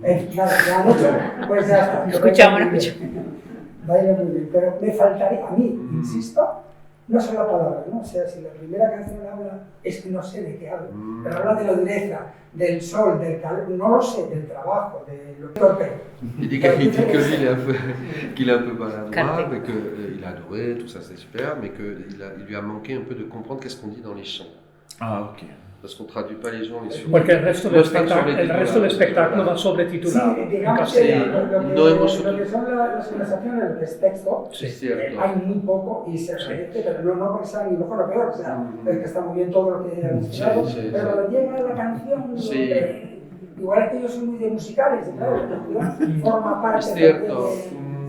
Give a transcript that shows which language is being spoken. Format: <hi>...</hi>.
<es>Claro, ya han hecho, pues ya está. Escuchamos. Baila muy bien, pero me faltaría, a mí, insisto, no sé la palabra, ¿no? O sea, si la primera canción habla, es que no sé de qué habla, pero habla de la dureza, del sol, del calor, no lo sé, del trabajo, de lo torpe.</es> <fr>Il dit qu'il est un peu maladroit, mais qu'il a adoré, tout ça c'est super, mais qu'il lui a manqué un peu de comprendre qu'est-ce qu'on dit dans les chants. Ah, ok. Parce qu'on traduit pas les gens, les sons.</fr> <es>Porque el resto del espectáculo va sobretitulado. Sí, digamos que lo que son las conversaciones, lo que es texto, hay muy poco y se agradece, pero no porque sea ni mejor o peor, o sea, es que está muy bien todo lo que han escuchado, pero cuando llega la canción, igual es que yo soy muy de musicales, claro, la canción forma parte de...</es>